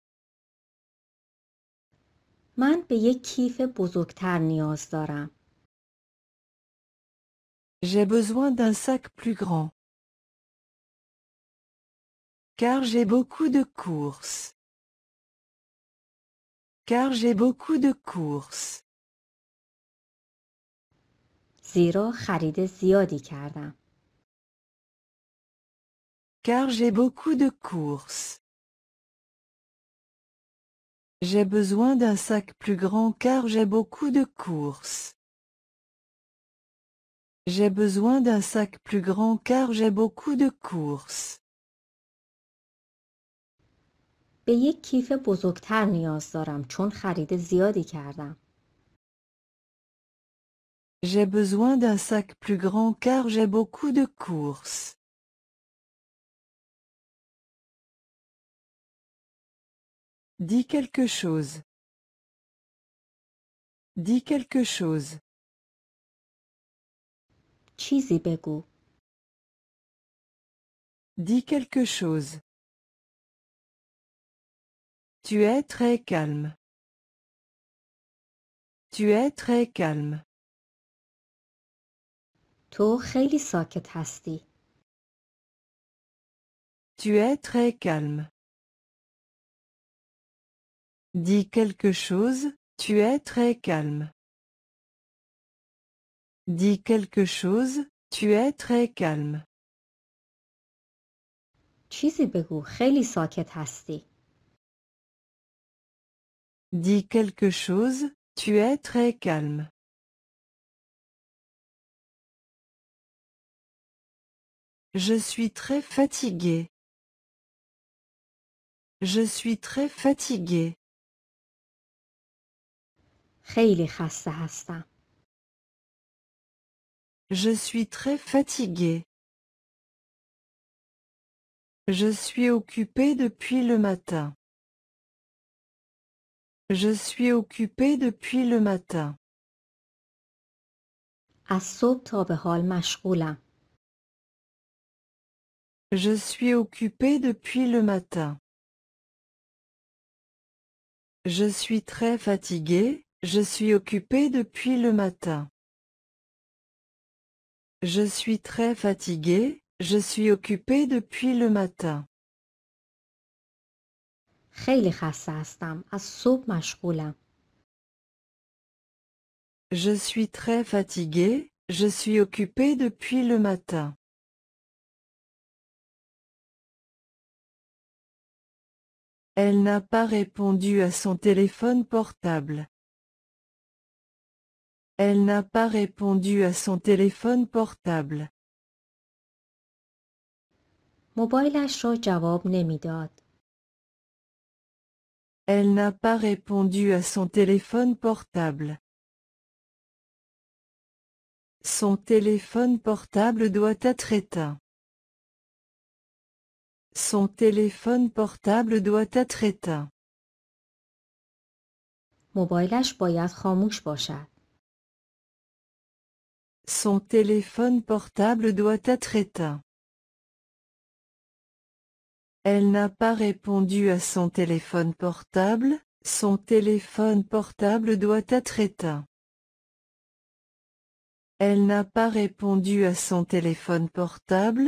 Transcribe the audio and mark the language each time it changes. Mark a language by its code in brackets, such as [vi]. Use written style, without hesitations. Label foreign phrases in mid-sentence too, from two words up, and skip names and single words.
[fa] من به یک کیف بزرگتر نیاز دارم. [fr] J'ai besoin d'un sac plus grand. Car j'ai beaucoup de courses. Car j'ai beaucoup de courses. [fa] زیرا خرید زیادی کردم. [fr] Car j'ai beaucoup de courses. J'ai besoin d'un sac plus grand car j'ai beaucoup de courses. J'ai besoin d'un sac plus grand car j'ai beaucoup de courses. [fa] به یک کیف بزرگتر نیاز دارم چون خرید زیادی کردم. [fr] J'ai besoin d'un sac plus grand car j'ai beaucoup de courses. Dis quelque chose. Dis quelque chose. [fa] چیزی بگو. [fr] Dis quelque chose. Tu es très calme. Tu es très calme. [fa] تو خیلی ساکت هستی. [fr] Tu es très calme. Dis quelque chose, tu es très calme. Dis quelque chose, tu es très calme. [fa] چیزی بگو خیلی ساکت هستی. [fr] Dis quelque chose, tu es très calme. Je suis très fatigué. Je suis très fatigué. [fa] خیلی خسته هستم. [fr] Je suis très fatigué. Je suis occupé depuis le matin. Je suis occupé depuis le matin. [fa] از صبح تا به حال مشغولم. [fr] Je suis occupé depuis le matin. Je suis très fatigué, je suis occupé depuis le matin. Je suis très fatigué, je suis occupé depuis le matin. [fa] خیلی خسته هستم. از صبح مشغولم. [fr] Je suis très fatigué, je suis occupé depuis le matin. Elle n'a pas répondu à son téléphone portable. Elle n'a pas répondu à son téléphone portable. [fa] موبایلش را جواب نمیداد. [fr] Elle n'a pas répondu à son téléphone portable. Son téléphone portable doit être éteint. Son téléphone portable doit être éteint. [fa] موبایلش باید خاموش باشد. [fr] Son téléphone portable doit être éteint. Elle n'a pas répondu à son téléphone portable. Son téléphone portable doit être éteint. Elle n'a pas répondu à son téléphone portable.